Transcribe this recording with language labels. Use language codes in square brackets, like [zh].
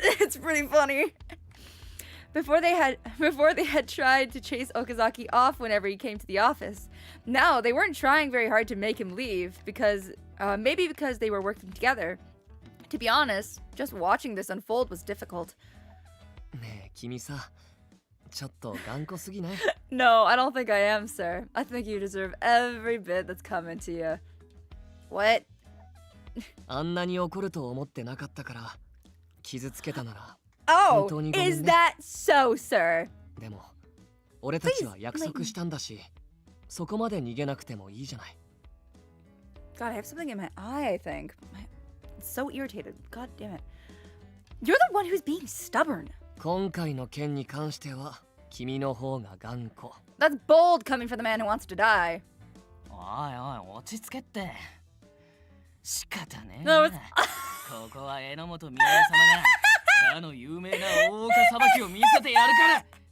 [en] It's pretty funny. Before they had tried to chase Okazaki off whenever he came to the office. Now they weren't trying very hard to make him leave because maybe because they were working together. To be honest, just watching this unfold was difficult. [ja] ねえ君さ、ちょっと頑固すぎない？ [en] No, I don't think I am, sir. I think you deserve every bit that's coming to you. What? [ja] あんなに怒ると思ってなかったから傷つけたなら。 [en] Oh, [ja] 本当にごめんね。 [en] is that so, sir? [ja] でも俺たちは約束したんだし、そこまで逃げなくてもいいじゃない。 [en] God, I have something in my eye, I think. It's so irritated. God damn it. You're the one who's being stubborn. [ja] 今回の件に関しては君の方が頑固。 [en] That's bold coming from the man who wants to die. [ja] おいおい落ち着けって。仕方ねえ [en] No, it's- [ja] ここは榎本美代様がかの有名な大岡裁きを見せてやるから。